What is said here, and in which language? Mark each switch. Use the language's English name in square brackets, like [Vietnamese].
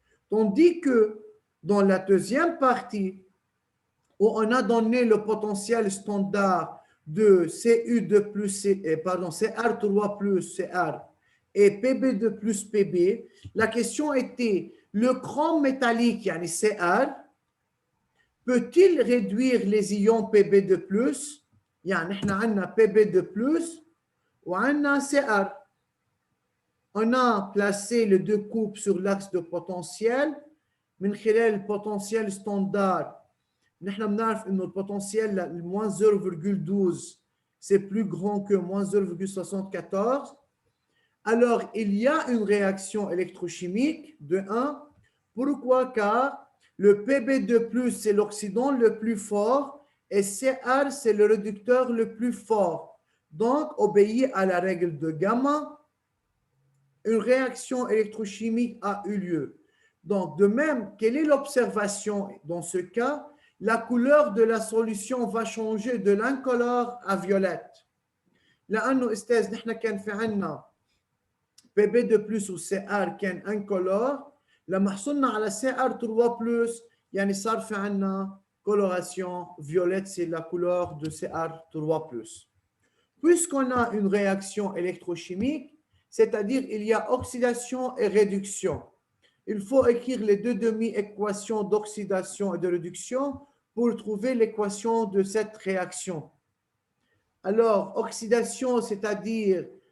[French] Tandis que dans la deuxième partie, où on a donné le potentiel standard de Cu2+, Cr3+, Cr et Pb2+, Pb, la question était, le chrome métallique, yani Cr, peut-il réduire les ions Pb2+, [Arabic] يعني احنا عندنا [French] Pb2+, [Arabic] وعندنا [French] Cr. On a placé les deux couples sur l'axe de potentiel. [Arabic] من خلال البوتنسيال ستاندard, نحن بنعرف انه البوتنسيال [French] moins 0,12 c'est plus grand que moins 0,74. Alors, il y a une réaction électrochimique de 1. Pourquoi? Car le Pb2+, c'est l'oxydant le plus fort et Cr, c'est le réducteur le plus fort. Donc, obéit à la règle de gamma, une réaction électrochimique a eu lieu. Donc, de même, quelle est l'observation dans ce cas? La couleur de la solution va changer de l'incolore à violette. [Arabic] لأنه أستاذ نحن كان في عنا Pb2+ و Cr كان incolore لما حصلنا على Cr3+, يعني صار في عنا [French] coloration violette, c'est la couleur de Cr3+. Puisqu'on a une réaction électrochimique, c'est-à-dire il y a oxydation et réduction, il faut écrire les deux demi-équations d'oxydation et de réduction pour trouver l'équation de cette réaction. Alors, oxydation, c'est-à-dire